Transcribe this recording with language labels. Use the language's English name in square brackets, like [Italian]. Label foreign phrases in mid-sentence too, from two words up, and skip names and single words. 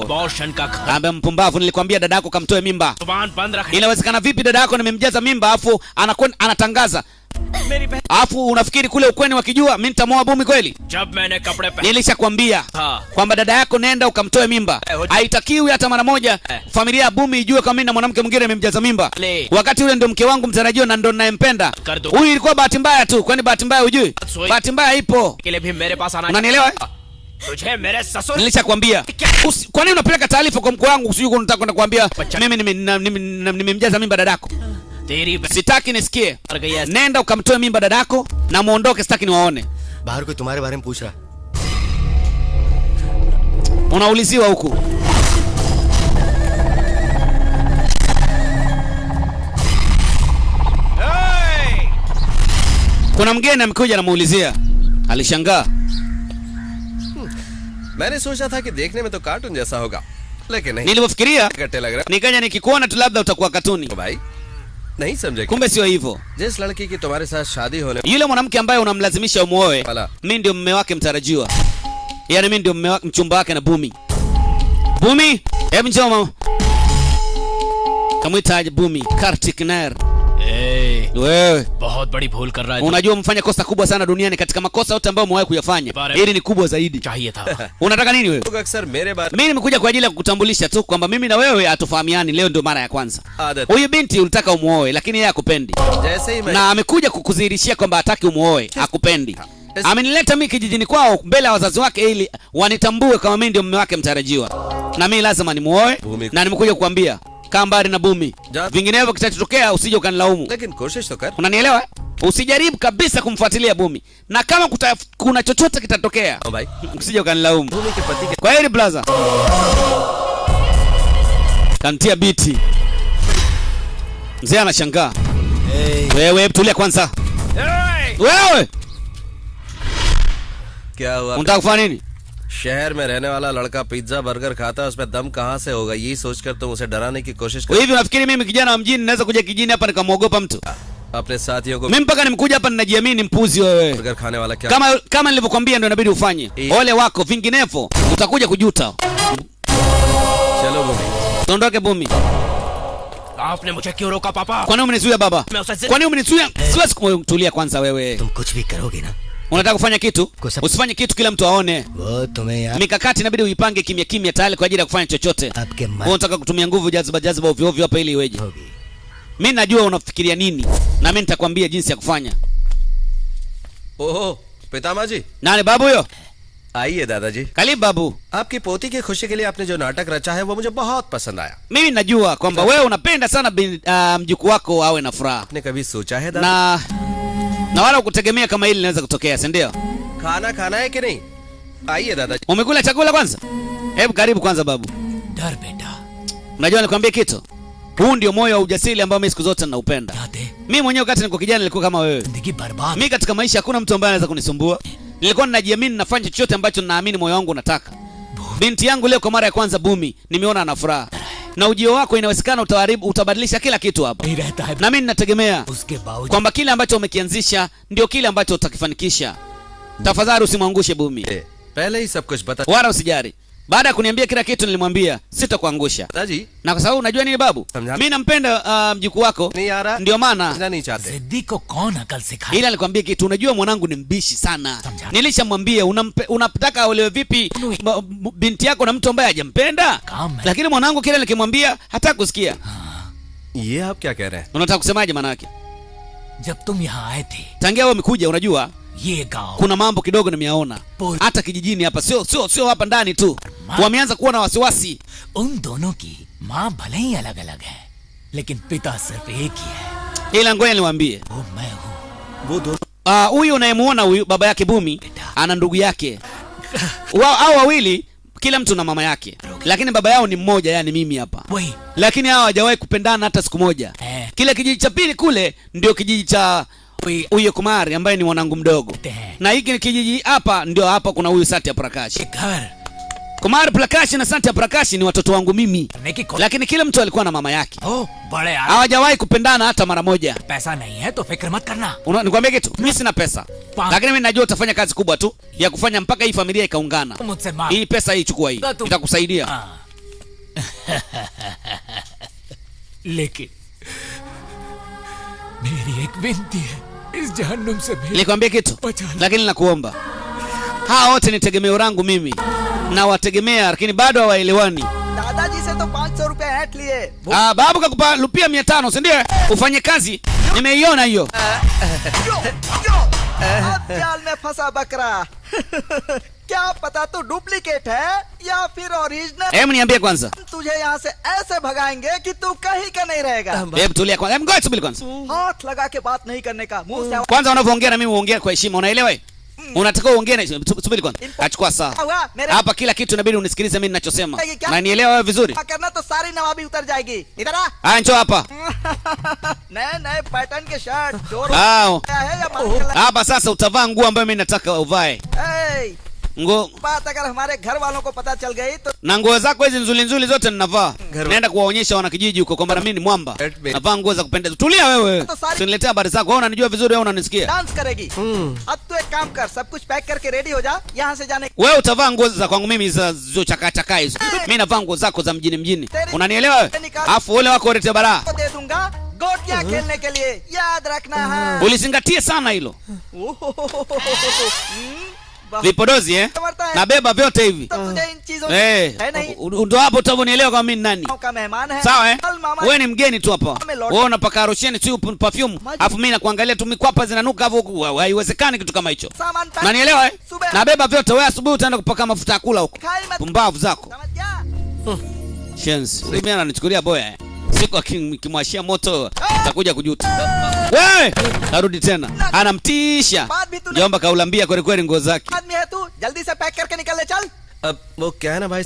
[Hindi] बॉशन का घर [Swahili] Ambaye mpumbavu, nilikwambia dada yako kamtoe mimba. [Hindi] जुबान बंद रख। [Swahili] Inawezekana vipi dada yako nimemjaza mimba afu anatangaza? Afu unafikiri kule ukweni wakijua mimi nitamoa Bumi kweli? [Hindi] जब मैंने कपड़े पहने [Swahili] Nilishakwambia [Hindi] हाँ। [Swahili] kwamba dada yako nenda ukamtoe mimba. Haitakiwi hata mara moja familia ya Bumi ijue kama mimi na mwanamke mwingine nimemjaza mimba. Le. Wakati ule ndio mke wangu mtarajiwa na ndio ninayempenda. Kardo. Huyu ilikuwa bahati mbaya tu, kwani bahati mbaya hujui? Soi. Bahati mbaya ipo. [Hindi] के लिए भी मेरे पास आना। [Swahili] Unanielewa? [Hindi] तुझे मेरे ससुर [Swahili] Nilishakwambia. Kwa nini unapeleka taarifa kwa mkwe wangu usijui unataka kwenda kuambia mimi nimemjaza mimba dadako? [Hindi] तेरी बहन [Swahili] Sitaki nisikie. [Hindi] मर गई है। [Swahili] Nenda ukamtoe mimba dadako na muondoke, sitaki niwaone. [Hindi] बाहर कोई तुम्हारे बारे में पूछ रहा है। [Swahili] Unauliziwa huku. Kuna mgeni amekuja anamuulizia. Alishangaa. [Hindi] मैंने सोचा था कि देखने में तो कार्टून जैसा होगा, लेकिन नहीं। [Swahili] Nilivyofikiria [Hindi] गट्टे लग रहा [Swahili] nikaja nikikuona tu labda utakuwa katuni. [Hindi] है भाई, नहीं समझे। [Swahili] Kumbe sio hivyo. [Hindi] जिस लड़की की तुम्हारे साथ शादी होने [Swahili] Yule mwanamke ambaye unamlazimisha umuoe, Wala. mimi ndio mume wake mtarajiwa. Yaani mimi ndio mume wake, mchumba wake na Bumi. Bumi, hebu njoo mama. Kamuita Bumi, Kartik Nair. Wewe [Hindi] बहुत बड़ी भूल कर रहा है। [Swahili] unajua umefanya kosa kubwa sana duniani, katika makosa yote ambayo umewahi kuyafanya. Hili ni kubwa zaidi. [Hindi] चाहिए था। [Swahili] Unataka nini wewe? [Hindi] लोग अक्सर मेरे बारे [Swahili] Mimi nimekuja kwa ajili ya kukutambulisha tu kwamba mimi na wewe hatufahamiani, leo ndio mara ya kwanza. [Hindi] आदत [Swahili] Huyu binti ulitaka umuoe lakini yeye hakupendi. [Hindi] जैसे ही मैं [Swahili] Na amekuja kukudhihirishia kwamba hataki umuoe, hakupendi. Amenileta mimi kijijini kwao mbele ya wazazi wake ili wanitambue kama mimi ndio mume wake mtarajiwa. Na mimi lazima nimuoe na nimekuja kukuambia kaa mbali na Bumi. Vinginevyo kitatokea usije ukanilaumu. [Hindi] लेकिन कोशिश तो कर. [Swahili] Unanielewa? Usijaribu kabisa kumfuatilia Bumi. Na kama kuna chochote kitatokea, [Hindi] ओ भाई, [Swahili] usije ukanilaumu. [Hindi] भूमि के पति के [Swahili] Kwa heri blaza. Kantia biti. Mzee anashangaa. Wewe tulia kwanza. Wewe [Hindi] क्या हुआ? [Swahili] unataka kufanya nini? [Hindi] शहर में रहने वाला लड़का पिज्जा बर्गर खाता है, उसमें दम कहाँ से होगा? यही सोचकर तुम उसे डराने की कोशिश कर. [Swahili] Hivi unafikiri mimi kijana wa mjini naweza kuja kijijini hapa nikamwogopa mtu? [Hindi] अपने साथियों को [Swahili] Mimi mpaka nimekuja hapa ninajiamini mpuzi wewe. [Hindi] बर्गर खाने वाला क्या? [Swahili] Kama nilivyokuambia ndio inabidi ufanye. Ole wako vinginevyo utakuja kujuta. [Hindi] चलो भूमि. [Swahili] Tuondoke Bumi. [Hindi] आपने मुझे क्यों रोका पापा? [Swahili] Kwa nini umenizuia baba? Kwa nini umenizuia? Siwezi kutulia kwanza wewe. [Hindi] तुम कुछ भी करोगे ना, [Swahili] Unataka kufanya kitu? Usifanye kitu kila mtu aone. [Hindi] वो तुम्हें यार [Swahili] Mikakati inabidi uipange kimya kimya tayari kwa ajili ya kufanya chochote. [Hindi] आपके [Swahili] Wewe [Hindi] मन [Swahili] unataka kutumia nguvu jaziba ovyo ovyo hapa ili iweje? [Hindi] होगी. [Swahili] Mimi najua unafikiria nini na mimi nitakwambia jinsi ya kufanya. [Hindi] ओहो पितामा जी, [Swahili] Nani babu huyo? [Hindi] आइए दादाजी. [Swahili] Karibu babu. [Hindi] आपकी पोती की खुशी के लिए आपने जो नाटक रचा है वो मुझे बहुत पसंद आया. [Swahili] Mimi najua kwamba wewe unapenda sana mjukuu wako awe na furaha. [Hindi] आपने कभी सोचा है दादा? [Swahili] Na wala ukutegemea kama hili linaweza kutokea, si ndio? [Hindi] खाना खाना है कि नहीं? आइए दादाजी. [Swahili] Umekula chakula kwanza? Hebu karibu kwanza babu. [Hindi] डर बेटा, [Swahili] Unajua nikwambie kitu? Huu ndio moyo wa ujasiri ambao mimi siku zote ninaupenda. [Hindi] यादें [Swahili] Mimi mwenyewe wakati niko kijana nilikuwa kama wewe. [Hindi] जिंदगी बर्बाद. [Swahili] Mimi katika maisha hakuna mtu ambaye anaweza kunisumbua. Nilikuwa ninajiamini nafanya chochote ambacho ninaamini moyo wangu unataka. Binti yangu leo kwa mara ya kwanza Bumi, nimeona ana furaha. Na ujio wako inawezekana utabadilisha kila kitu hapa. [Hindi] नहीं रहता है [Swahili] Na mimi ninategemea [Hindi] उसके बावजूद [Swahili] kwamba kile ambacho umekianzisha ndio kile ambacho utakifanikisha. Tafadhali usimwangushe Bumi. [Hindi] पहले ही सब कुछ बता. [Swahili] Wala usijari. Baada ya kuniambia kila kitu nilimwambia sitakuangusha. [Hindi] दादाजी [Swahili] Na kwa sababu unajua nini babu? Mimi nampenda mjukuu wako. [Hindi] नहीं आ रहा. [Swahili] Ndio maana [Hindi] समझना नहीं चाहते. जिद्दी को कौन अकल सिखाए? [Swahili] ila alikwambia kitu, unajua mwanangu ni mbishi sana. Nilishamwambia unataka aolewe vipi binti yako na mtu ambaye hajampenda? Lakini mwanangu kile nikimwambia hataki kusikia. [Hindi] ये आप क्या कह रहे हैं? [Swahili] Unataka kusemaje maana yake? [Hindi] जब तुम यहाँ आए थे [Swahili] Tangia wewe umekuja unajua [Hindi] ये गांव [Swahili] kuna mambo kidogo nimeyaona. Hata kijijini hapa sio hapa ndani tu. Wameanza kuwa na wasiwasi. [Hindi] उन दोनों की माँ भले ही अलग अलग है लेकिन पिता सिर्फ एक ही है. [Swahili] Ila ngoja niwaambie. [Hindi] वो मैं हूँ. वो दोनों [Swahili] Huyu unayemuona huyu baba yake Bumi ana ndugu yake. Hao wawili kila mtu na mama yake. Lakini baba yao ni mmoja, yani mimi hapa. [Hindi] वही [Swahili] Lakini hao hawajawahi kupendana hata siku moja. Kile kijiji cha pili kule ndio kijiji cha huyo Kumari ambaye ni mwanangu mdogo. Na hiki kijiji hapa ndio hapa kuna huyu Satya Prakash. [Hindi] घर [Swahili] Kumari Prakash na Satya Prakash ni watoto wangu mimi. Lakini kila mtu alikuwa na mama yake. [Hindi] ओ बड़े आदमी. [Swahili] Hawajawahi kupendana hata mara moja. [Hindi] पैसा नहीं है तो फिक्र मत करना. [Swahili] Nikwambie kitu, mimi sina pesa. Lakini mimi najua utafanya kazi kubwa tu ya kufanya mpaka hii familia ikaungana. [Hindi] मुझसे मांग. [Swahili] Hii pesa hii chukua hii. Itakusaidia. [Hindi] हाँ. लेकिन मेरी एक विनती है इस जहन्नुम से भी. [Swahili] Nilikwambia kitu, lakini nakuomba. Hawa wote ni tegemeo langu mimi. Na wategemea lakini bado hawaelewani. [Hindi] दादाजी से तो 500 रुपए ऐंठ लिए. [Swahili] Babu kakupa rupia 500, si ndio? Ufanye kazi. Nimeiona hiyo. [Hindi] अब जाल में फंसा बकरा. क्या पता तू डुप्लीकेट है या फिर ओरिजिनल. [Swahili] Hebu niambie kwanza. [Hindi] तुझे यहाँ से ऐसे भगाएंगे कि तू कहीं का नहीं रहेगा. [Swahili] Hebu tulia kwanza. Hebu ngoja subiri kwanza. [Hindi] हाथ लगा के बात नहीं करने का. मुंह से [Swahili] Kwanza unavyoongea na mimi uongea kwa heshima, unaelewa? Unataka uongee na subiri kwanza. Achukua saa. Hapa kila kitu inabidi unisikilize mimi ninachosema. Na nielewa wewe vizuri. [Hindi] करना तो सारी नवाबी उतर जाएगी. इधर आ. [Swahili] Haya njoo hapa. [Hindi] नए नए पैटर्न के शर्ट जोर है या [Swahili] hapa sasa utavaa nguo ambayo mimi nataka uvae. Nguo [Hindi] बात अगर हमारे घर वालों को पता चल गई तो [Swahili] na nguo zako hizi nzuri nzuri zote ninavaa. Naenda kuwaonyesha wanakijiji huko kwamba mimi ni mwamba. Navaa nguo za kupendeza. Tulia wewe. Usiniletee habari zako. Wewe unanijua vizuri, wewe unanisikia. [Hindi] डांस करेगी. अब तू एक काम कर, सब कुछ पैक करके रेडी हो जा, यहाँ से जाने. [Swahili] Wewe utavaa nguo za kwangu mimi za chaka hizo. Mimi navaa nguo zako za mjini mjini. Unanielewa wewe? Alafu wale wako walete bara. [Hindi] दे दूंगा गोटियां खेलने के लिए, याद रखना है. [Swahili] Ulizingatia sana hilo. Vipodozi nabeba vyote hivi. [Hindi] तुझे इन चीजों है नहीं. [Swahili] ndo hapo utavonielewa kama mimi ni nani. [Hindi] का मेहमान है। [Swahili] Sawa [Hindi] कल मामा [Swahili] wewe ni mgeni tu hapa. Wewe unapaka rosheni tu perfume. Alafu mimi nakuangalia tu mikwapa zinanuka hapo, haiwezekani kitu kama hicho. [Hindi] सामान पैक। [Swahili] Unanielewa eh? Subira। Nabeba vyote, wewe asubuhi utaenda kupaka mafuta ya kula huko. [Hindi] खाई मत। [Swahili] Pumbavu zako. [Hindi] समझ गया? [Swahili] Shenzi. Mimi ananichukulia boya. Siku akimwashia moto atakuja kujuta. Wewe narudi tena. Anamtisha. Jomba kaulambia kweli kweli nguo zake. [Hindi] आदमी है तू, जल्दी से पैक करके निकल ले चल। अब वो क्या है ना भाई,